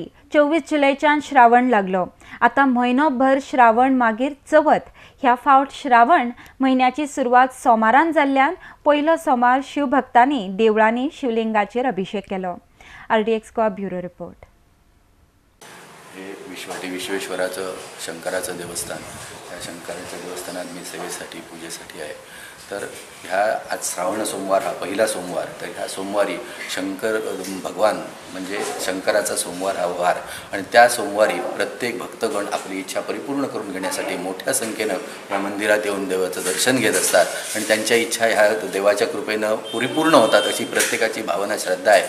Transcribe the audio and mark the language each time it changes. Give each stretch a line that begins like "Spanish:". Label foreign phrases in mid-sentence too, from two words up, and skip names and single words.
Konkani: 24 जुलैच्यान श्रावण लागलो। आता म्हयनोभर श्रावण मागीर चवथ। ह्या फावट श्रावण म्हयन्याची सुरवात सोमारान जाल्ल्यान पयलो सोमार शिवभक्तांनी देवळांनी शिवलिंगाचेर अभिषेक केलो। RDX गोवा ब्युरो रिपोर्ट।
Marathi: हे विश्वेश्वराचं शंकराचं देवस्थान। या शंकराच्या देवस्थानात मी सेवेसाठी पूजेसाठी आहे। तर ह्या आज श्रावण सोमवार हा पहिला सोमवार। तर ह्या सोमवारी शंकर भगवान म्हणजे शंकराचा सोमवार हा वार आणि त्या सोमवारी प्रत्येक भक्तगण आपली इच्छा परिपूर्ण करून घेण्यासाठी मोठ्या संख्येनं या मंदिरात येऊन देवाचं दर्शन घेत असतात आणि त्यांच्या इच्छा ह्या देवाच्या कृपेनं परिपूर्ण होतात अशी प्रत्येकाची भावना श्रद्धा आहे।